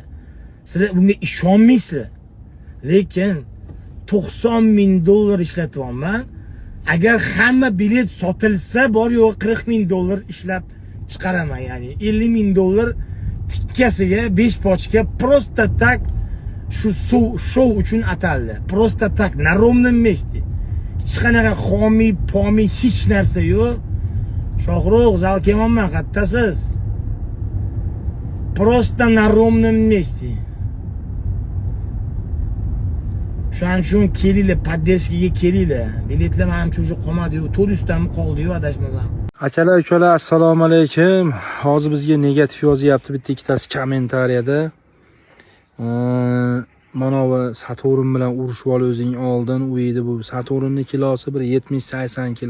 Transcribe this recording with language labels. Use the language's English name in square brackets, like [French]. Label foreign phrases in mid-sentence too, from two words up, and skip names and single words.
[Uzbek] Sizlar bunga ishonmaysizlar. Lekin 90 ming dollar ishlatyapman. agar hamma bilet sotilsa bor yo'q 40 ming dollar ishlab chiqaraman, ya'ni 50 ming dollar tikkasiga 5 pochka [Russian] просто так [Uzbek] shu show uchun ataldi. [Russian] Просто так на ровном месте. [Uzbek] Hech qanaqa xomiy, pomiy hech narsa yo'q. Shohruh, zal kelmayman, qattasiz. [Russian] Просто на ровном месте. [Uzbek] Shuning uchun kelinglar, поддержкаga kelinglar. Biletlar menimcha уже qolmadi-yu, 400 tami qoldi-yu, adashmasam. Akalar, ukalar, assalomu alaykum. Hozir bizga negativ yozyapti bitta ikkitasi kommentariyada. Mana bu Saturn bilan urushib ol o'zing oldin, u edi bu Saturnning kilosi bir 70-80 kilo.